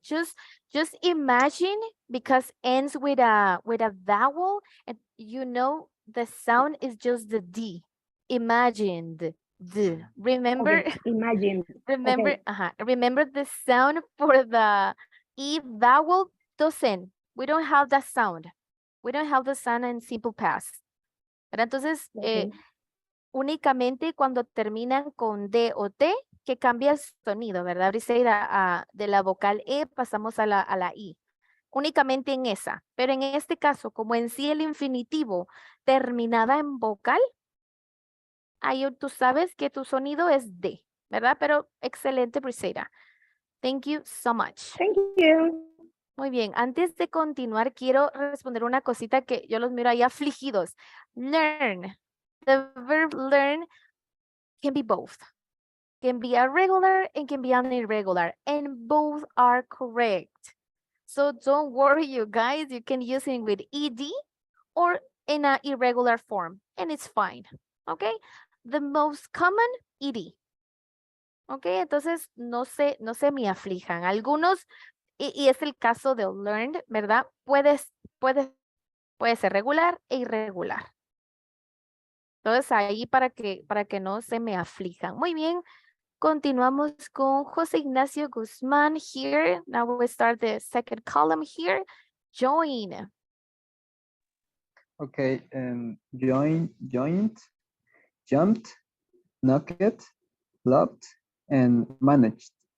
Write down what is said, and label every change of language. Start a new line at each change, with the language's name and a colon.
English: Just imagine, because ends with a vowel, and you know the sound is just the D. Imagined. D. Remember? Okay, imagine. Remember, Okay. remember the sound for the E vowel doesn't. We don't have that sound. We don't have the sound in simple past.
Spanish: ¿Verdad? Entonces,
English: Okay.
Spanish: únicamente cuando terminan con D o T, que cambia el sonido, ¿verdad, Briseida? De la vocal E pasamos a la I. Únicamente en esa. Pero en este caso, como en sí el infinitivo terminaba en vocal, ahí tú sabes que tu sonido es D, ¿verdad? Pero excelente,
English: Briseida. Thank you so much. Thank you.
Spanish: Muy bien, antes de continuar, quiero responder una cosita que yo los miro ahí afligidos.
English: Learn. The verb learn can be both. Can be a regular and can be an irregular. And both are correct. So don't worry, you guys. You can use it with ED or in an irregular form. And it's fine. Okay? The most common, ED.
Spanish: Okay, entonces no se me aflijan. Algunos, y es el caso de learned, ¿verdad? Puede ser regular e irregular. Entonces ahí para que no se me aflijan. Muy bien, continuamos con José Ignacio Guzmán here.
English: Now we start the second column here. Join. Okay, joined, jumped, knocked, loved, and managed.